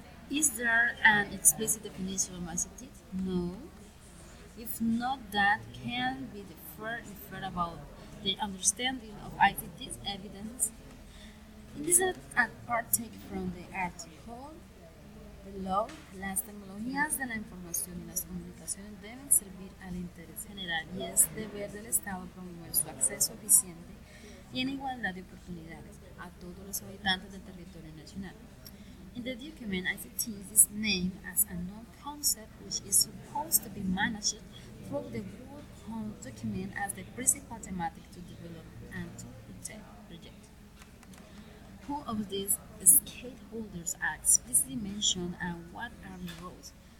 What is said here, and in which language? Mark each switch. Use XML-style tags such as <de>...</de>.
<en>Is there an explicit definition of ICTs? No. If not, that can be inferred about the understanding of ICTs evidence. It is a part taken from the article below.</en> <es>Las tecnologías de la información y las comunicaciones deben servir al interés general y es deber del Estado promover su acceso eficiente y en igualdad de oportunidades a todos los habitantes del territorio nacional.</es> <en>In the document, ICTs is named as a known concept which is supposed to be managed through the whole document as the principal thematic to develop and to project. Who of these stakeholders are explicitly mentioned and what are the roles?</en>